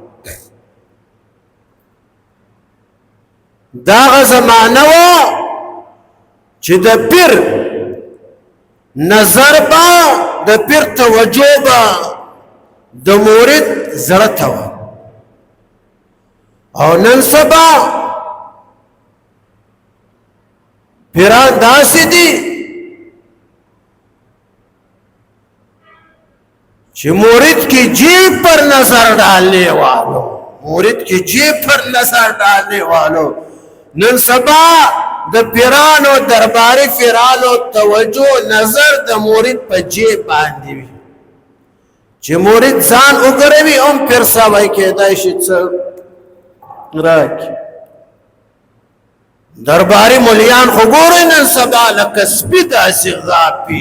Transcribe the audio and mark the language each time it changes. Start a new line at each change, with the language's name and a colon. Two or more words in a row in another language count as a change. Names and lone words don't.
Pashto: داغه زمانه و چې د پیر نظر با، د پیر توجه با د مرید زړه ته و. او نن سبا پیران داسې دي چې
Urdu: مرید کی جیب پر نظر ڈالنے والو، مرید کی جیب پر نظر ڈالنے والو.
Pashto: نن سبا د پیرانو درباري پیرانو توجه نظر د مرید په جیب باندې وي، چې مرید ځان وګروي هم پیر صاحب کېدای شي څه راکړي. درباري مولیان خو ګورئ نن سبا لکه سپي داسې غاپي.